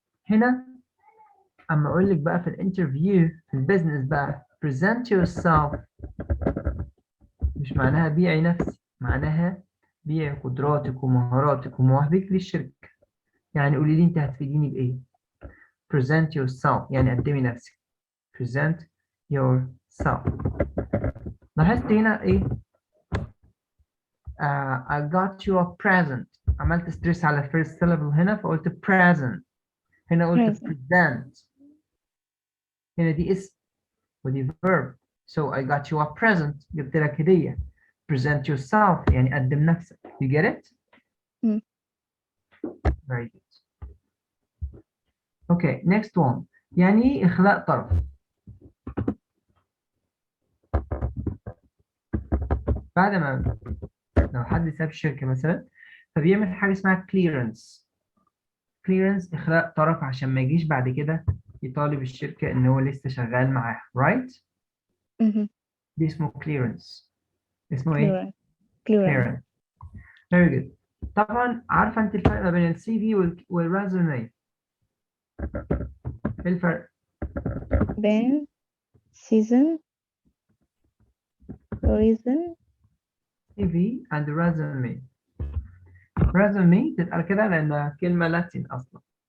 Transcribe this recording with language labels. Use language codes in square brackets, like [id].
[ar] هنا أما أقول لك بقى في الانترفيو في البيزنس بقى present yourself مش معناها بيعي نفسي، معناها بيعي قدراتك ومهاراتك ومواهبك للشركة. يعني قولي لي أنت هتفيديني بإيه؟ present yourself يعني قدمي نفسك. [en] present yourself. [ar] لاحظت هنا إيه؟ [en] I got you a present. [ar] عملت ستريس على first syllable هنا فقلت present. هنا قلت present. هنا دي اسم ودي verb. [en] So I got you a present. [ar] جبت لك هدية. Present yourself يعني قدم نفسك. [en] You get it? Very good. Okay, next one. [ar] يعني إخلاء طرف. بعد ما لو حد ساب الشركة مثلا فبيعمل حاجة اسمها clearance. clearance إخلاء طرف عشان ما يجيش بعد كده يطالب الشركة إن هو لسه شغال معاها. [en] Right? [ar] دي اسمه clearance. اسمه إيه؟ clearance. [en] Very good. [ar] طبعا عارفة أنت الفرق ما بين السي في والريزومي؟ إيه الفرق؟ بين season reason [en] CV and resume. [ar] resume تتقال كده لأنها كلمة لاتين أصلا.